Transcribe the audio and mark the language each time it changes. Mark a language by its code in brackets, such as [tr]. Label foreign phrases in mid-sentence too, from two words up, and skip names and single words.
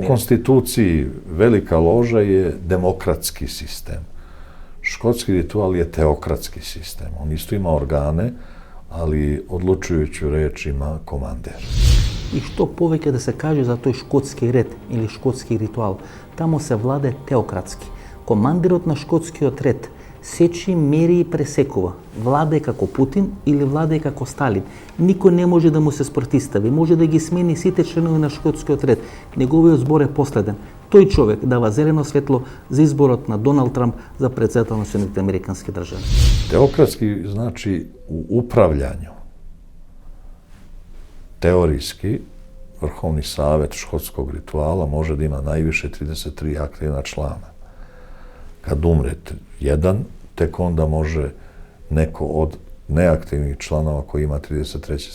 [sr] Po konstituciji Velika loža je demokratski sistem. Škotski ritual je teokratski sistem. On isto ima organe, ali odlučujuću reč ima komandir. [mk] И што повеќе да се каже за тоа шкотски ред или шкотски ритуал, тамо се владее теократски. Komandirot на шкотскиот ред сечи, мери и пресекува. Владе како Путин или владе како Сталин. Никој не може да му се спротистави. Може да ги смени сите членови на шкотскиот ред. Неговиот збор е последен. Тој човек дава зелено светло за изборот на Доналд Трамп за председател на Соединените американски држави. [sr] Teokratski znači u upravljanju. Teorijski, Vrhovni savet škotskog rituala može da ima najviše 33 aktivna člana. Kad umre jedan, tek onda može neko od neaktivnih članova koji ima 33.